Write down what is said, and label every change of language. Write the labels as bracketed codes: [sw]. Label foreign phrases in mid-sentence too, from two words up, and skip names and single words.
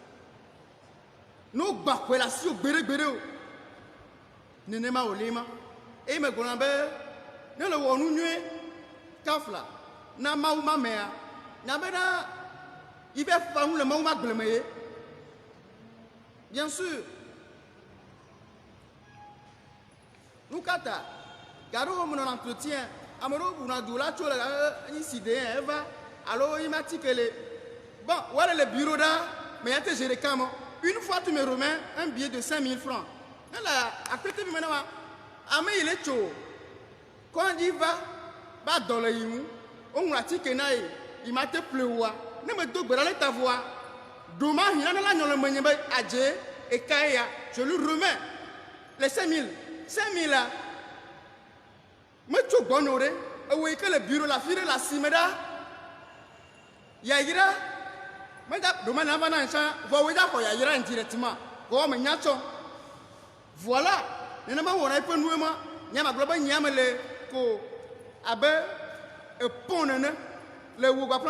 [ee] no gba xɔe le asi o gbeɖegbeɖe o nenema wòle ma eye me gblɔna be ne le wɔ nu nyuie kafla na mawu ma mea nya bena yi be fa nu le mawu ma gble me ye [fr] bien sûr [ee] nu kata gaɖo wo me nɔ entretien ame ɖewo ʋuna du la tso le anyi si de eva alo yi ma ti kele bon wale le bureau ɖa mais ya te géré [fr] quand une fois tu me remets un billet de 5000 francs elle a [ee] akpete bi me na wa ame yi le tso [fr] quand il va [ee] ba dɔ le yi ŋu woŋlɔ atike na ye yi ma te ple woa ne me do gbe ɖa le ta voa doma hin ne la nyɔ le menye be adze eka ya [fr] je lui remets les 5000 [ee] la me tso gbɔnɔ ɖe ewo yi ke le bureau la fi ɖe le asime ɖa yayra me da doma na va na nsa vɔ wo da xɔ yayra indirectement vɔ me nya tsɔ voilà nenema wɔna eƒe nuwo ma nyama gblɔ be nyame le ko abe epɔn nene le wo gbapla